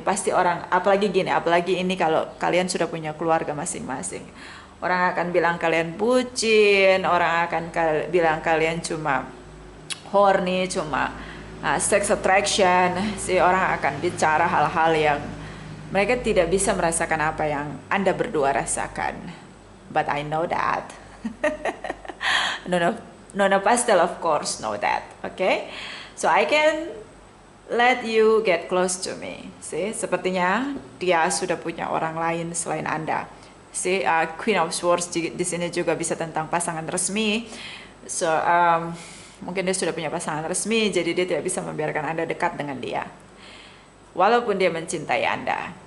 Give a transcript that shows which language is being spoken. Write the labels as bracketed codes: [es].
[id] Pasti orang, apalagi ini kalau kalian sudah punya keluarga masing-masing, orang akan bilang kalian bucin, orang akan bilang kalian cuma horny, cuma sex attraction. Orang akan bicara hal-hal yang mereka tidak bisa merasakan apa yang Anda berdua rasakan. [en] But I know that. Nona Pastel of course know that. Okay? So I can let you get close to me. [id] Sepertinya dia sudah punya orang lain selain Anda. Queen of Swords di sini juga bisa tentang pasangan resmi. So mungkin dia sudah punya pasangan resmi, jadi dia tidak bisa membiarkan Anda dekat dengan dia. Walaupun dia mencintai Anda.